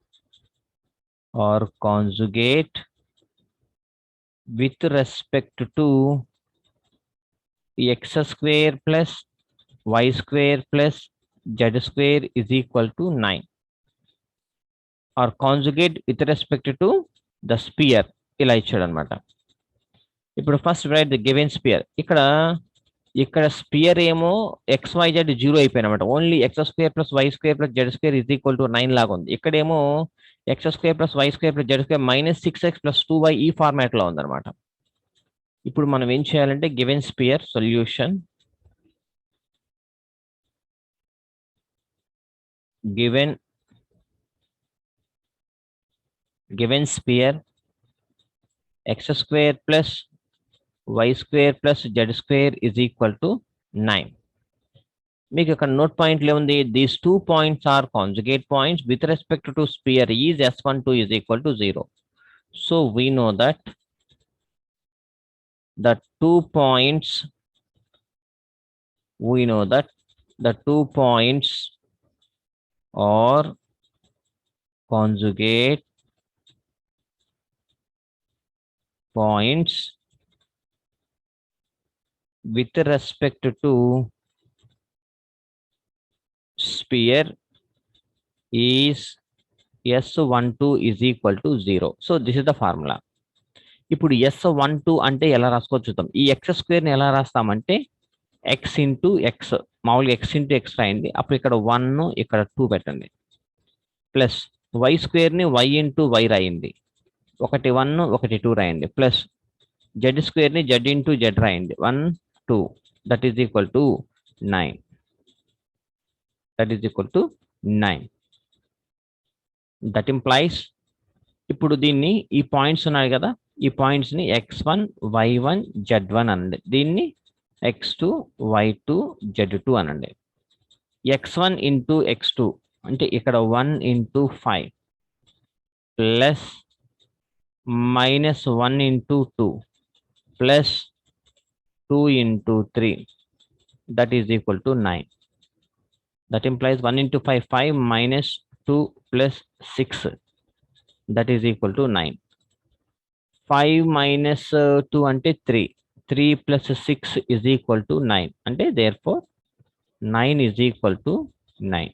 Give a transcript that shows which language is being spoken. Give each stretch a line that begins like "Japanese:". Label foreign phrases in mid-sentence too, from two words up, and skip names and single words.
English: with respect to x square plus y square plus z square is equal to 9, or conjugate with respect to the sphere
Telugu: ఇలా ఇచ్చాడు అనమాట. ఇప్పుడు
English: first write the given sphere.
Telugu: ఇక్కడ స్పియర్ ఏమో XYZ 0 అయిపోయినమాట.
English: ఓన్లీ x² + y² + z² is equal to 9
Telugu: లాగా ఉంది. ఇక్కడేమో x² + y² + z² -6x + 2y ఈ ఫార్మాట్ లో ఉందన్నమాట. ఇప్పుడు మనం ఏం చేయాలంటే
English: given sphere solution, given sphere x² + y² + z² is equal to 9.
Telugu: మీకు ఇక్కడ నోట్ పాయింట్లు ఏముంది?
English: దీస్ 2 points are conjugate points with respect to sphere is S12 is equal to 0. So we know that the 2 points are conjugate points with respect to sphere is S12 is equal to 0. So this is the formula.
Telugu: ఇప్పుడు S12 అంటే ఎలా రాసుకోవచ్చు చూద్దాం. ఈ x² ని ఎలా రాస్తామంటే x ఇంటూ ఎక్స్, మామూలుగా x ఇంటూ ఎక్స్ రాయండి. అప్పుడు ఇక్కడ 1 ఇక్కడ 2 పెట్టండి, ప్లస్ y² ని y ఇంటూ y రాయండి, ఒకటి 1 ఒకటి 2 రాయండి, ప్లస్ z² ని z ఇంటూ z రాయండి, 1 2
English: that is equal to 9. that implies
Telugu: ఇప్పుడు దీన్ని ఈ పాయింట్స్ ఉన్నాయి కదా, ఈ పాయింట్స్ ని x1 y1 z1 అనండి, దీన్ని x2 y2 z2 అనండి. x1 ఇంటూ x2 అంటే ఇక్కడ 1 ఇంటూ 5 ప్లస్ -1 ఇంటూ 2 ప్లస్ 2 ఇంటూ 3
English: that is equal to 9. That implies 1 into 5 5 minus 2 plus 6 that is equal to 9. 5 minus 2 ante 3, 3 plus 6 is equal to 9 ante therefore 9 is equal to 9.